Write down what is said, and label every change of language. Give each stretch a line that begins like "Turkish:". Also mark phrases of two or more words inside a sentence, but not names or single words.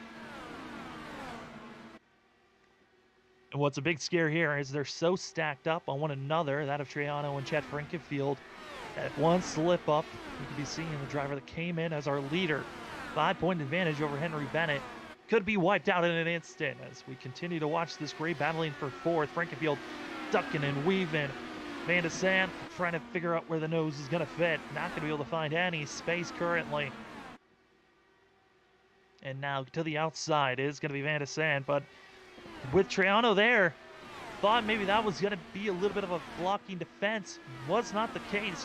English: And what's a big scare here is they're so stacked up on one another, that of Triano and Chad Frankifield, that one slip up, we could be seeing the driver that came in as our leader, 5-point advantage over Henry Bennett, could be wiped out in an instant as we continue to watch this great battling for 4th. Frankifield ducking and weaving. Van de Sant trying to figure out where the nose is going to fit. Not going to be able to find any space currently. And now to the outside is going to be Van de Sant, but with Triano there, thought maybe that was going to be a little bit of a blocking defense. Was not the case.